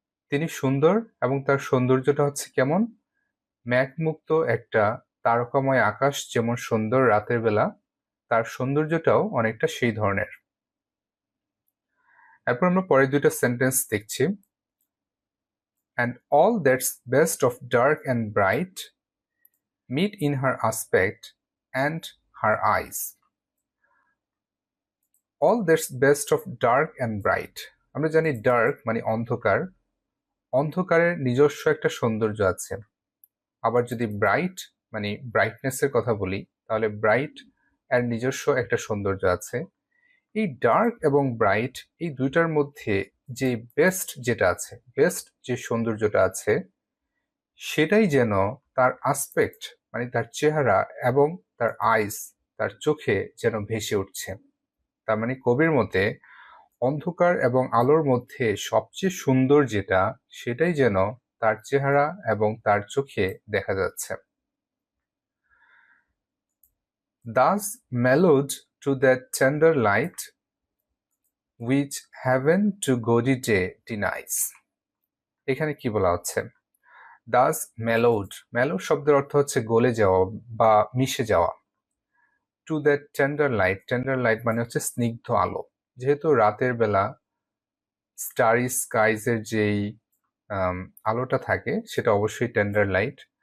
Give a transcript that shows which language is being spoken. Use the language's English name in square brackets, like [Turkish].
[Bangla] তিনি সুন্দর এবং তার সৌন্দর্যটা হচ্ছে কেমন? মেঘমুক্ত একটা তারকাময় আকাশ যেমন সুন্দর রাতের বেলা, তার সৌন্দর্যটাও অনেকটা সেই ধরনের। এরপর আমরা পরের দুইটা সেন্টেন্স দেখছি। [English] And all that's best of dark and bright meet in her aspect and her eyes. All that's best of dark and bright. [Bangla] আমরা জানি ডার্ক মানে অন্ধকার, অন্ধকারের নিজস্ব একটা সৌন্দর্য আছে। আবার যদি ব্রাইট মানে ব্রাইটনেসের কথা বলি, তাহলে ব্রাইট এর নিজস্ব একটা সৌন্দর্য আছে। এই ডার্ক এবং ব্রাইট এই দুইটার মধ্যে যে বেস্ট যেটা আছে, বেস্ট যে সৌন্দর্যটা আছে, সেটাই যেন তার আসপেক্ট মানে তার চেহারা এবং তার আইস তার চোখে যেন ভেসে উঠছে। তার মানে কবির মতে অন্ধকার এবং আলোর মধ্যে সবচেয়ে সুন্দর যেটা, সেটাই যেন তার চেহারা এবং তার চোখে দেখা যাচ্ছে। [English] Thus mellowed to that tender light which heaven to gaudy day denies. [Bangla] এখানে কি বলা হচ্ছে? [English] thus mellowed, [Bangla] মেলো শব্দের অর্থ হচ্ছে গলে যাওয়া বা মিশে যাওয়া। [English] to that tender light, [Bangla] tender light মানে হচ্ছে স্নিগ্ধ আলো। যেহেতু রাতের বেলা স্টারি স্কাইজের যেই আলোটা থাকে সেটা অবশ্যই টেন্ডার লাইট।